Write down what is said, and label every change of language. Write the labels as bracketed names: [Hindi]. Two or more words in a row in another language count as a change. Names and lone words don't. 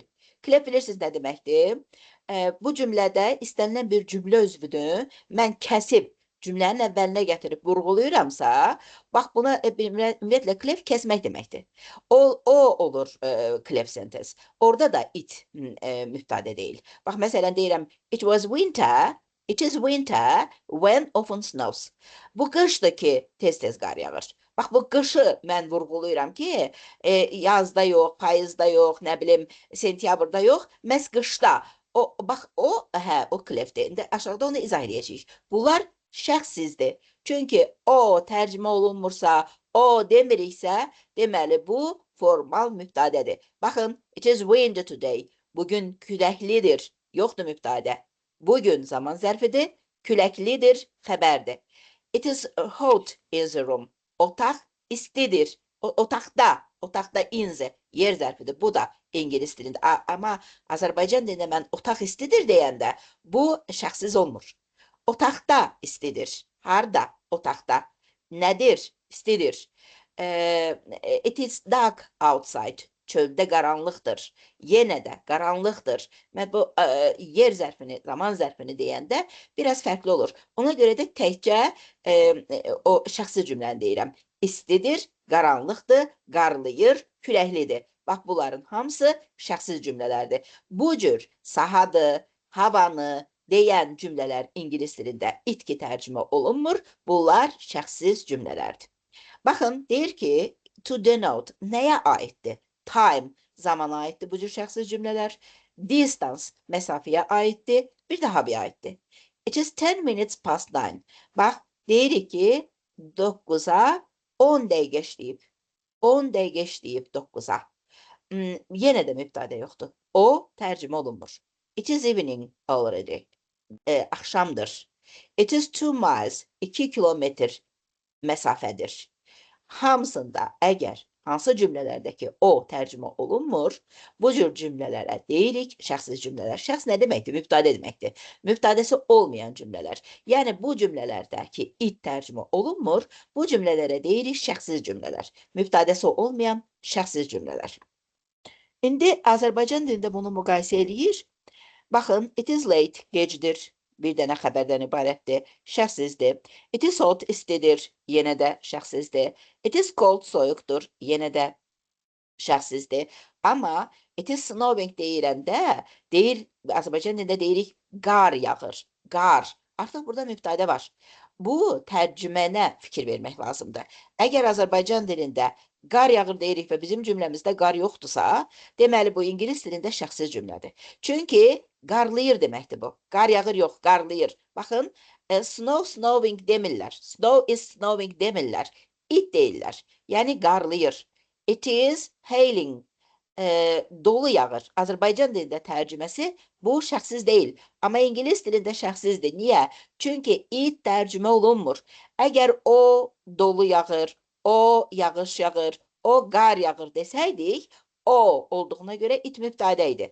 [Azerbaijani] Clef bilirsiniz nə deməkdir? Bu cümlədə istənilən bir cümlə özvünü mən kəsib cümlənin əvvəlinə gətirib vurğuluyuramsa, bax buna ümumiyyətlə clef kəsmək deməkdir. O olur [English] clef sentence. [Azerbaijani] Orada da it mübtədə deyil. Bax məsələn deyirəm, [English] it was winter. It is winter when often snows. [Azerbaijani] Bu qışdır ki tez-tez qar yağır. Bax bu qışı mən vurğuluyuram ki yazda yox, payızda yox, nə bilim sentyabrda yox, məhz qışda. Bax o clefdir. İndi aşağıda onu izah edəcəyik. Bunlar şəxsizdir. Çünki o tərcümə olunmursa, o demiriksə, deməli bu formal mübtədədir. Baxın, [English] it is windy today. [Azerbaijani] Bugün küləklidir. Yoxdur mübtədə. Bugün zaman zərfidir, küləklidir, xəbərdir. [English] It is hot in the room. [Azerbaijani] Otaq istidir. Otaqda [English] in the [Azerbaijani] yer zərfidir. Bu da ingilis dilində. Amma Azərbaycan dilində mən otaq istidir deyəndə bu şəxsiz olmur. Otaqda istidir. Harda? Otaqda. Nədir? İstidir. [English] It is dark outside. [Azerbaijani] Çöldə qaranlıqdır. Yenə də qaranlıqdır. Mən bu yer zərfini, zaman zərfini deyəndə biraz fərqli olur. Ona görə də təkcə o şəxsi cümləni deyirəm. İstidir, qaranlıqdır, qarlayır, küləklidir. Bax, bunların hamısı şəxsiz cümlələrdir. Bu cür sahadı, havanı deyən cümlələr ingilis dilində itki tərcümə olunmur. Bunlar şəxsiz cümlələrdir. Baxın, deyir ki, [English] to denote [Azerbaijani] nəyə aiddir? Time zamana aiddir bu cür şəxsiz cümlələr. Distance məsafəyə aiddir. Bir də habaya aiddir. [English] It is 10 minutes past 9. [Azerbaijani] Bax, deyirik ki 9-a 10 dəqiqə işləyib. 10 dəqiqə işləyib 9-a. Yenə də mübtədə yoxdur. O tərcümə olunmur. [English] It is evening already. Axşamdır. It is 2 miles. [Azerbaijani] 2 kilometr məsafədir. Hamısında əgər hansı cümlələrdəki o tərcümə olunmur, bu cür cümlələrə deyirik şəxsiz cümlələr. Şəxs nə deməkdir? Mübtədə deməkdir. Mübtədəsi olmayan cümlələr. Yəni bu cümlələrdəki it tərcümə olunmur, bu cümlələrə deyirik şəxsiz cümlələr. Mübtədəsi olmayan şəxsiz cümlələr. İndi Azərbaycan dilində bunu müqayisə edir. Baxın, [English] it is late, [Azerbaijani] gecdir. Bir dənə xəbərdən ibarətdir, şəxsizdir. [English] It is hot, [Azerbaijani] istidir, yenə də şəxsizdir. [English] It is cold, [Azerbaijani] soyuqdur, yenə də şəxsizdir. Amma [English] it is snowing [Azerbaijani] deyirəndə, Azərbaycan dilində deyirik qar yağır, qar. Artıq burada mübtədə var. Bu tərcümənə fikir vermək lazımdır. Əgər Azərbaycan dilində qar yağır deyirik və bizim cümləmizdə qar yoxdursa, deməli bu ingilis dilində şəxsiz cümlədir. Çünki qarlayır deməkdir bu. Qar yağır yox, qarlayır. Baxın, snow, snowing demirlər. [English] Snow is snowing [Azerbaijani] demirlər. It deyirlər. Yəni qarlayır. [English] It is hailing. [Azerbaijani] Dolu yağır. Azərbaycan dilində tərcüməsi bu şəxsiz deyil. Amma ingilis dilində şəxsizdir. Niyə? Çünki it tərcümə olunmur. Əgər o dolu yağır, o yağış yağır, o qar yağır desəydik, o olduğuna görə it mübtədə idi.